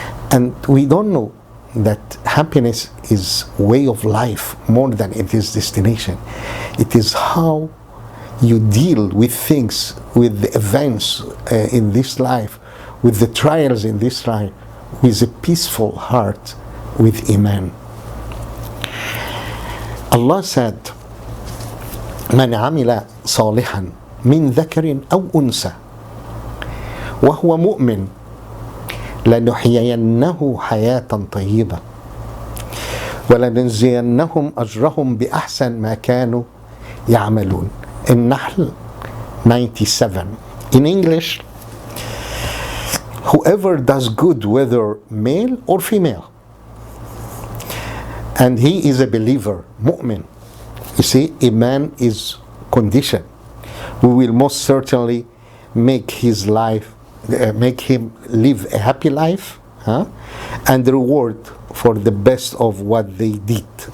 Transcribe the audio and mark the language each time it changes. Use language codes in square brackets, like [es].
[en] And we don't know that happiness is way of life more than it is destination. It is how you deal with things, with the events in this life, with the trials in this life, with a peaceful heart, with Iman. Allah said, [ar] من عمل صالحا من ذكر أو أنثى وهو مؤمن لنحيينه حياة طيبة ولنجزينهم أجرهم بأحسن ما كانوا يعملون. النحل 97. [en] In English, whoever does good, whether male or female, and he is a believer, mu'min. You see, Iman is condition. We will most certainly make his life, make him live a happy life, and reward for the best of what they did.